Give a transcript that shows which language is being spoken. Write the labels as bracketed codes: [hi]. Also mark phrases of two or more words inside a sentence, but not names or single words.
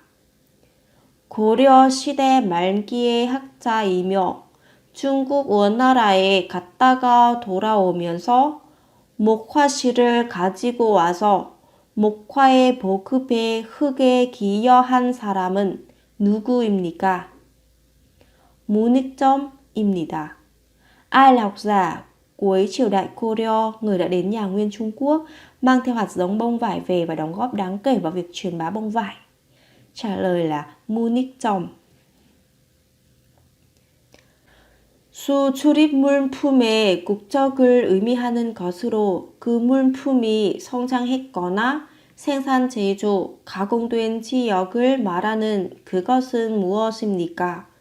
[ko] 고려 시대 말기의 학자이며 중국 원나라에 갔다가 돌아오면서 목화실을 가지고 와서 목화의 보급에 크게 기여한 사람은 누구입니까? 문익점입니다. [vi] Ai là học giả cuối triều đại Goryeo, người đã đến nhà Nguyên Trung Quốc, mang theo hạt giống bông vải về và đóng góp đáng kể vào việc truyền bá bông vải? Trả lời là 문익점. [ko] 수출입 물품의 국적을 의미하는 것으로 그 물품이 성장했거나 생산, 제조, 가공된 지역을 말하는 그것은 무엇입니까?